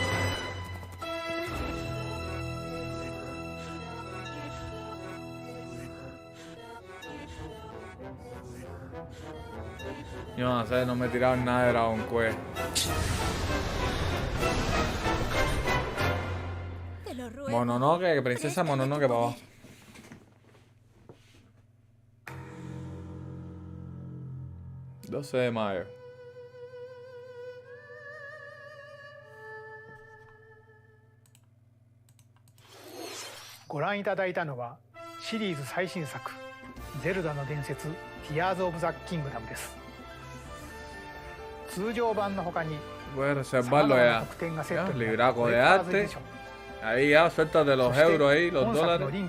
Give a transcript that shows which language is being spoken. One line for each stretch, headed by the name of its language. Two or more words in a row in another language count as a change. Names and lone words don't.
Spanish: Yo no sé, no me he tirado nada de Dragon Quest. Mononoke, princesa Mononoke para abajo. ...12 de mayo.
Japanese: ご覧いただいたのはシリーズ最新作「ゼルダの伝説ティアーズ・オブ・ザ・キングダム」です。通常版の他に
Spanish: Voy a reservarlo ya. Libraco de arte. Ahí ya, suéltate los euros ahí, los dólares.